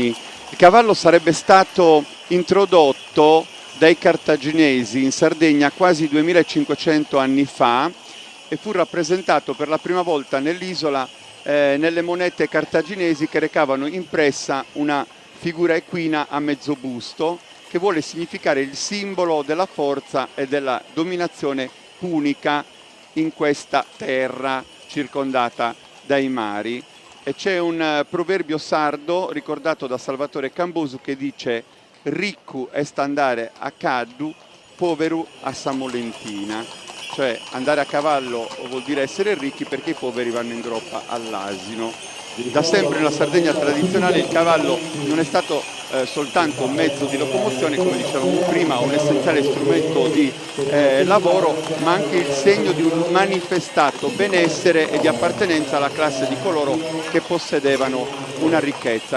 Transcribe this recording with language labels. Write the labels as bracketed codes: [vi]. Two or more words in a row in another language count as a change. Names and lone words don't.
[it] Il cavallo sarebbe stato introdotto dai cartaginesi in Sardegna quasi 2500 anni fa e fu rappresentato per la prima volta nell'isola nelle monete cartaginesi che recavano impressa una figura equina a mezzo busto che vuole significare il simbolo della forza e della dominazione punica in questa terra circondata dai mari. E c'è un proverbio sardo ricordato da Salvatore Cambosu che dice: [sc] riccu est andare a caddu, poveru a Samolentina. [it] Cioè andare a cavallo vuol dire essere ricchi perché i poveri vanno in groppa all'asino. Da sempre nella Sardegna tradizionale il cavallo non è stato soltanto un mezzo di locomozione, come dicevamo prima, un essenziale strumento di lavoro, ma anche il segno di un manifestato benessere e di appartenenza alla classe di coloro che possedevano una ricchezza.